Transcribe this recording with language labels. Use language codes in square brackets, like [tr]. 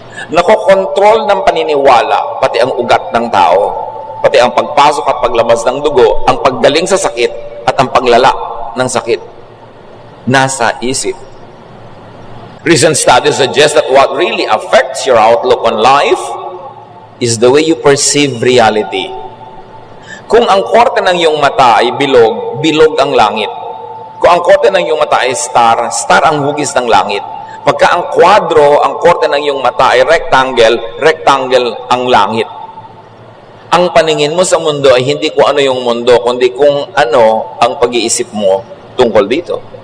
[tl] Nakokontrol ng paniniwala, pati ang ugat ng tao, pati ang pagpasok at paglabas ng dugo, ang paggaling sa sakit, at ang paglala ng sakit nasa isip. [en] Recent studies suggest that what really affects your outlook on life is the way you perceive reality. [tl] Kung ang korte ng iyong mata ay bilog, bilog ang langit. Kung ang korte ng iyong mata ay star, star ang hugis ng langit. Pagka ang kwadro, ang korte ng iyong mata ay rectangle, rectangle ang langit. Ang paningin mo sa mundo ay hindi kung ano yung mundo, kundi kung ano ang pag-iisip mo tungkol dito.